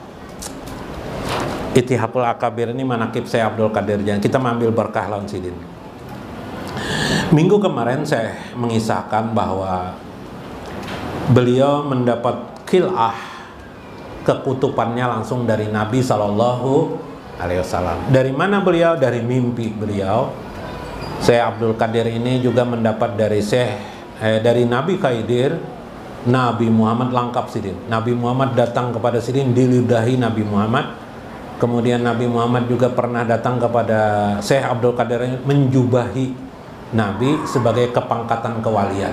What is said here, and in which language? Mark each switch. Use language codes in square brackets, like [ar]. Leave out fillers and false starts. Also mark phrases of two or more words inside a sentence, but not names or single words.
[id] Itihapul Akabir ini manaqib Syekh Abdul Qadir. Kita mengambil berkah [bjn] lawan sidin. [id] Minggu kemarin saya mengisahkan bahwa beliau mendapat khil'ah, kekutupannya langsung dari Nabi Sallallahu Alaihi Wasallam. Dari mana beliau? Dari mimpi beliau. Syekh Abdul Qadir ini juga mendapat dari dari Nabi Khidir, Nabi Muhammad [bjn] lengkap sidin. [id] Nabi Muhammad datang kepada sidin diludahi Nabi Muhammad. Kemudian Nabi Muhammad juga pernah datang kepada Syekh Abdul Qadir menjubahi Nabi sebagai kepangkatan kewalian.